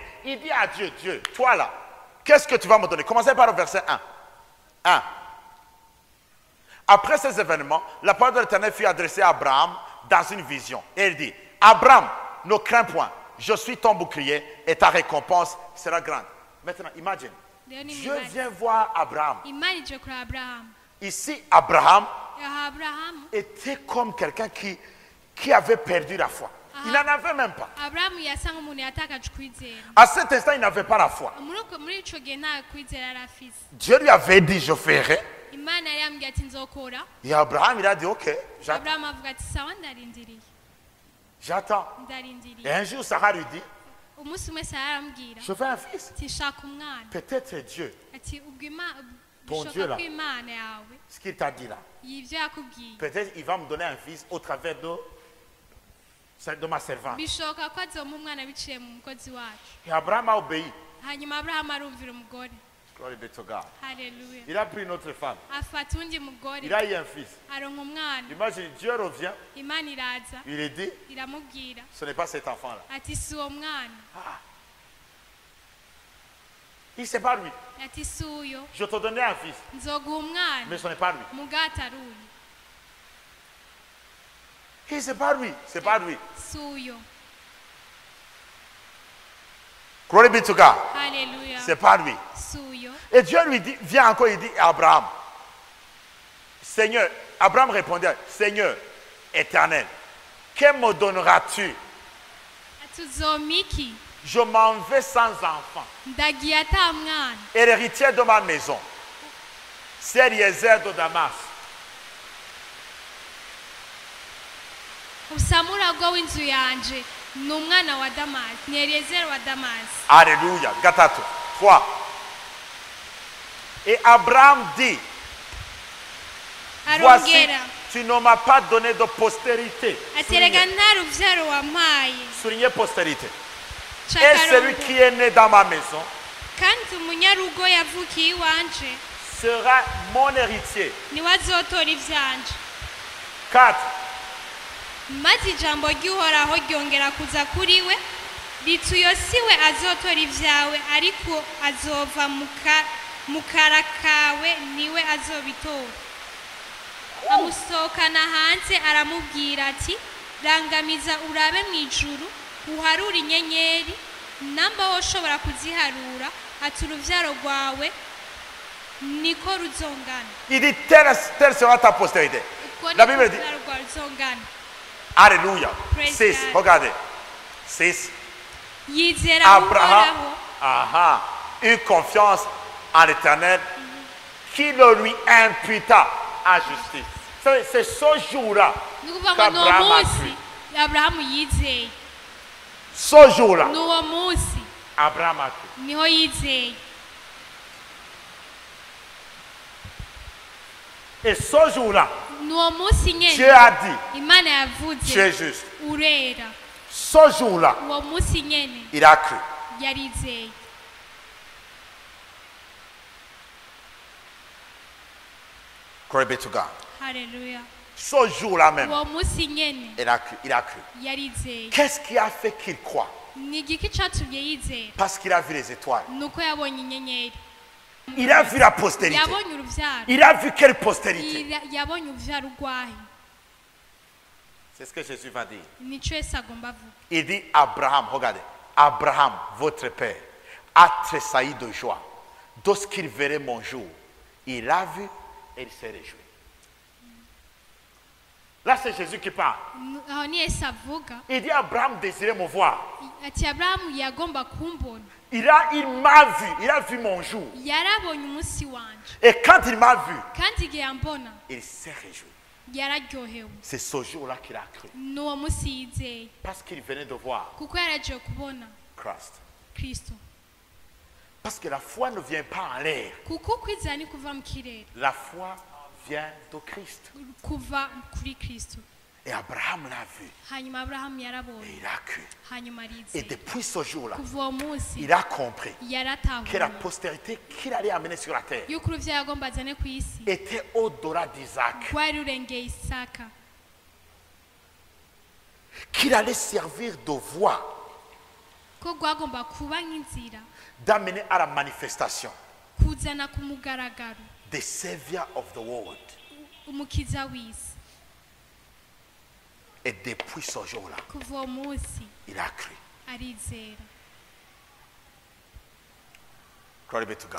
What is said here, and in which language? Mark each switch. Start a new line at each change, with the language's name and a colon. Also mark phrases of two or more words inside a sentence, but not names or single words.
French: Il dit à Dieu, Dieu, toi là, qu'est-ce que tu vas me donner? Commencez par le verset 1. 1. Après ces événements, la parole de l'Éternel fut adressée à Abraham dans une vision. Et il dit, Abraham, ne crains point, je suis ton bouclier et ta récompense sera grande. Maintenant, imagine,
Rundi: Rero ni
French: Dieu
Rundi: Imana.
French: vient voir Abraham.
Rundi: Imana ije kuri Aburahamu.
French: Ici, Abraham
Rundi: Aha Aburahamu,
French: était comme quelqu'un qui avait perdu la foi. Il n'en avait même pas.
Rundi: Aburahamu yasa nk'umuntu yatakaje kwizera.
French: À cet instant, il n'avait pas la foi.
Rundi: Muri ico gihe nta kwizera yari afise.
French: Dieu lui avait dit, je ferai.
Rundi: Imana yari yambwiye ati nzokora.
French: Et Abraham, il a dit, ok, j'attends.
Rundi: Aburahamu avuga ati sawa ndarindiriye.
French: J'attends. Et
Rundi: Ndarindiriye.
French: un jour, Sarah lui dit,
Rundi: Umunsi umwe Sara arambwira
French: je veux un fils.
Rundi: ati shaka umwana.
French: Peut-être c'est Dieu,
Rundi: Ati ubwo
French: Ton Dieu,
Rundi: bishoboka
French: là.
Rundi: ko Imana yawe
French: ce qu'il t'a dit là.
Rundi: y'ivyo yakubwiye.
French: Peut-être il va me donner un fils au travers de ma servante.
Rundi: Bishoboka ko azompa umwana biciye mu mukozi wacu.
French: Et Abraham a obéi.
Rundi: Hanyuma Aburahamu arumvira umugore.
English: Glory be to God.
Rundi: Haleluya.
French: Il a pris une autre femme.
Rundi: Afata undi mugore.
French: Il a eu un fils.
Rundi: Aronka umwana.
French: Imagine, Dieu revient.
Rundi: Imana iraza
French: Il lui dit,
Rundi: iramubwira
French: ce n'est pas cet enfant-là.
Rundi: ati si uwo mwana.
French: Il sait pas lui.
Rundi: Ati si uyo
French: Je te donnerai un fils,
Rundi: nzoguha umwana
French: mais ce n'est pas lui.
Rundi: mugati ari uyu.
French: Et c'est pas lui. C'est pas lui.
Rundi: Si uyo.
English: Glory be to God.
Rundi: Haleluya.
French: C'est pas lui.
Rundi: Si uyo.
French: Et Dieu lui dit, vient encore, il dit à Abraham, Seigneur, Abraham répondait, Seigneur éternel, que me donneras-tu?
Rundi: Ati uzompa iki?
French: Je m'en vais sans enfant.
Rundi: Ndagiye ata mwana.
French: Et l'héritier de ma maison, c'est Eliezer de Damas.
Rundi: Usamuragwa w'inzu yanje ni umwana wa Damasi. Ni Eliyezeri wa Damasi.
French: Alléluia. Gatato. 3. Et Abraham dit, voici,
Rundi: Arongera
French: tu ne m'as pas donné de postérité.
Rundi: ati erega
French: Soulignez,
Rundi: nta ruvyaro wampaye.
French: soulignez postérité. Et
Rundi: Cakarongo.
French: celui qui est né dans ma maison
Rundi: Kandi umunyarugo yavukiye iwanje
French: sera mon héritier.
Rundi: niwe azotora ivyanje. 4. Maze ijambo ry'uhoraho ryongera kuza kuri we riti uyo si we azotora ivyawe ariko azova mu kara kawe niwe azobitora. Amusohokana hanze aramubwira ati rangamiza urabe mu ijuru uharure inyenyeri namba woshobora kuziharura ati uruvyaro rwawe niko ruzongana.
French: Il dit, telle sera ta postérité.
Rundi: Uko
French: La
Rundi: niko
French: Bible dit,
Rundi: uruvyaro rwawe ruzongana.
French: Alléluia.
English: Praise 6. God.
French: Regardez. 6.
Rundi: yizera Abraham uhoraho
French: eut confiance en l'Éternel qui le lui imputa à justice. C'est ce jour-là
Rundi: ni ukuvuga ngo ni uwo
French: qu'Abraham a
Rundi: munsi
French: cru.
Rundi: aburahamu yizeye
French: Ce jour-là,
Rundi: ni uwo munsi
French: Abraham a cru.
Rundi: niho yizeye
French: Et ce jour-là,
Rundi: ni uwo munsi
French: Dieu
Rundi: nyene
French: a dit,
Rundi: imana
French: tu es
Rundi: yavuze
French: juste.
Rundi: urera
French: Ce jour-là,
Rundi: uwo munsi nyene
French: il a cru.
Rundi: yarizeye
English: Glory be to God.
Rundi: haleluya
French: Ce jour-là même,
Rundi: uwo munsi nyene
French: il a cru. Il a cru.
Rundi: yarizeye
French: Qu'est-ce qui a fait qu'il croit?
Rundi: ni igiki catumye yizera
French: Parce qu'il a vu les étoiles.
Rundi: ni uko yabonye inyenyeri
French: Il a vu la postérité.
Rundi: yabonye uruvyaro
French: Il a vu quelle postérité?
Rundi: yabonye uruvyaro rwahe
French: C'est ce que Jésus va dire.
Rundi: nico yesu agomba avuga
French: Il dit Abraham, regardez, Abraham, votre père, a tressailli de joie. Lorsqu'il verrait mon jour, il a vu et il s'est réjoui. Là, c'est Jésus qui parle.
Rundi: aho ni yesu avuga
French: Il dit Abraham désirait me voir.
Rundi: ati aburahamu yagomba kumbona
French: Il a vu mon jour.
Rundi: yarabonye umunsi wanje
French: Et quand il m'a vu,
Rundi: kandi igihe yambona
French: il s'est réjoui.
Rundi: yararyohewe
French: C'est ce jour-là qu'il a cru.
Rundi: ni uwo munsi yizeye
French: Parce qu'il venait de voir
Rundi: kuko yaragiye kubona
French: Christ.
Rundi: kristo
French: Parce que la foi ne vient pas en l'air.
Rundi: kuko ukwizera ni kuva mu kirere
French: La foi vient de Christ.
Rundi: kuva kuri kristo
French: Et Abraham l'a vu.
Rundi: hanyuma aburahamu
French: Et
Rundi: yarabonye
French: il a cru.
Rundi: hanyuma
French: Et
Rundi: arizeye
French: depuis ce jour-là,
Rundi: kuva uwo munsi
French: il a compris que la
Rundi: yaratahuye
French: postérité qu'il allait amener sur la terre
Rundi: yuko uruvyaro yagomba azane ku isi
French: était au-delà d'Isaac.
Rundi: rwari rurengeye isaka
French: Qu'il allait servir de voie,
Rundi: ko rwagomba kuba nk'inzira
French: d'amener à la manifestation
Rundi: kuzana ku mugaragaro
English: the Savior of the world.
Rundi: umukiza w'isi
French: Et depuis ce jour-là,
Rundi: kuva uwo munsi
French: il a cru.
Rundi: arizera
English: Glory be to God.